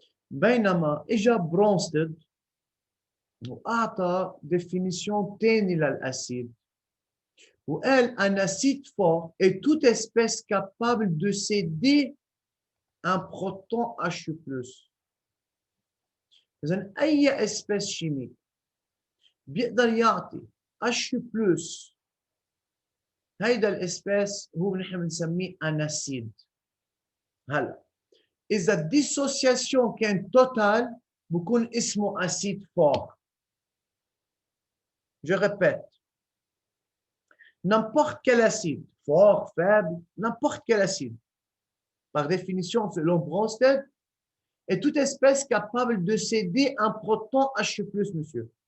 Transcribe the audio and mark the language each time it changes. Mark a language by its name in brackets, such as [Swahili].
[Arabic] بينما إجا برونستد وأعطى [French] définition [Arabic] تاني للأسيد وقال [French] un acide fort est toute espèce capable de céder un proton H+. [Arabic] إذن أي espèce chimique بيقدر يعطي H+, هيدا الاسبيس هو نحن بنسميه اناسيد. هلا اذا الديسوسياسيون كان توتال بكون اسمه اسيد فور. [French] Je répète, n'importe quel acide, fort, faible, n'importe quel acide, par définition selon Bronsted, est toute espèce capable de céder un proton H+, monsieur.